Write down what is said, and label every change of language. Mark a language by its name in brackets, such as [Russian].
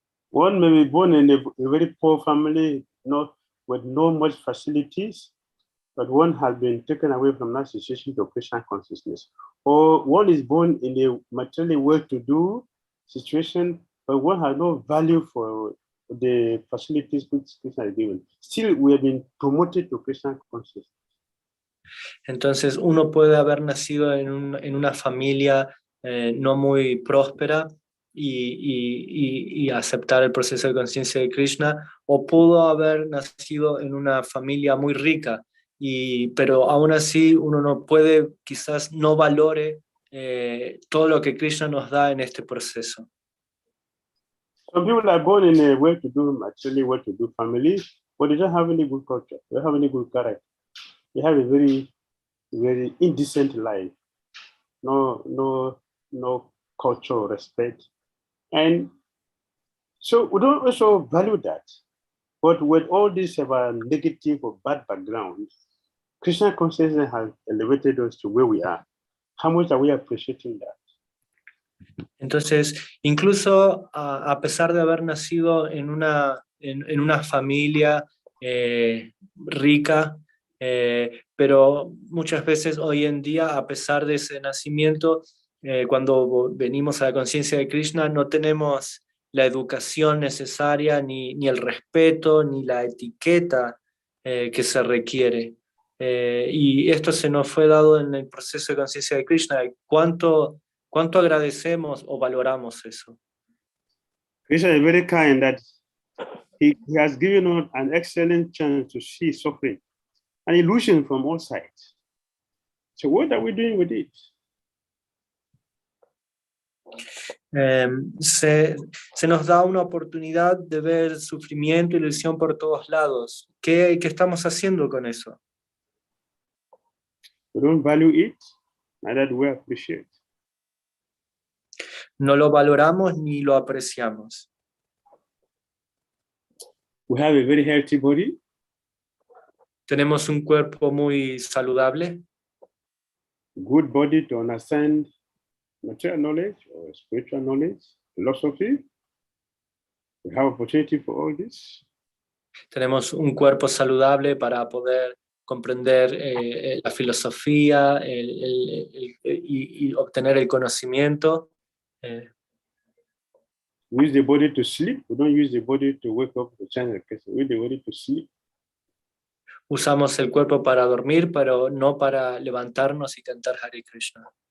[English] One may be born in a very poor family, with no much facilities, but one has been taken away from that situation to Krishna consciousness. Or one is born in a materially well-to-do situation, but one has no value for the facilities which Krishna is given. Still, we have been promoted to Krishna consciousness. [Spanish] Entonces uno puede haber nacido en una familia no muy próspera y aceptar el proceso de conciencia de Krishna, o pudo haber nacido en una familia muy rica, pero aún así uno no puede, quizás no valore todo lo que Krishna nos da en este proceso. [English] Some people are born in a well-to-do, materially well-to-do family, but they don't have any good culture. They don't have any good character. They have a very, very indecent life. No culture or respect. And so we don't also value that. But with all this negative or bad background, Krishna consciousness has elevated us to where we are. How much are we appreciating that? [Spanish] Entonces, incluso a pesar de haber nacido en una familia rica, pero muchas veces hoy en día, a pesar de ese nacimiento, cuando venimos a la conciencia de Krishna, no tenemos la educación necesaria, ni el respeto, ni la etiqueta que se requiere. Y esto se nos fue dado en el proceso de conciencia de Krishna. ¿Cuánto agradecemos o valoramos eso? [English] Krishna is very kind that he has given us an excellent chance to see suffering, an illusion from all sides. So what are we doing with it? [Spanish] Se nos da una oportunidad de ver sufrimiento y ilusión por todos lados. ¿Qué estamos haciendo con eso? [English] We don't value it, neither do we appreciate. [Spanish] No lo valoramos ni lo apreciamos. [English] We have a very healthy body. [Spanish] Tenemos un cuerpo muy saludable. [English] Good body to understand material knowledge or spiritual knowledge, philosophy. We have opportunity for all this. [Spanish] Tenemos un cuerpo saludable para poder comprender la filosofía y obtener el conocimiento. [English] We use the body to sleep. We don't use the body to wake up to channel. We use the body to sleep. [Spanish] Usamos el cuerpo para dormir, pero no para levantarnos y cantar Hare Krishna.